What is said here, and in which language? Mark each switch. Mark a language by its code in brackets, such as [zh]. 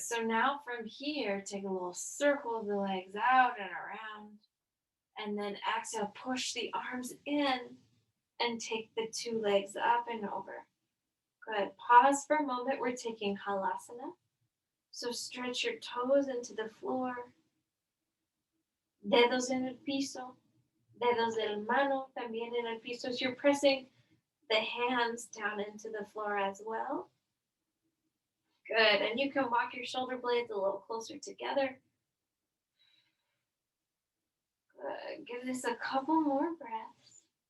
[en] So now from here, take a little circle of the legs out and around. And then exhale, push the arms in and take the 2 legs up and over. Good. Pause for a moment. We're taking halasana. So stretch your toes into the floor. [es] Dedos en el piso. Dedos del mano también en el piso. [en] So you're pressing the hands down into the floor as well. Good. And you can walk your shoulder blades a little closer together. Good. Give this a couple more breaths.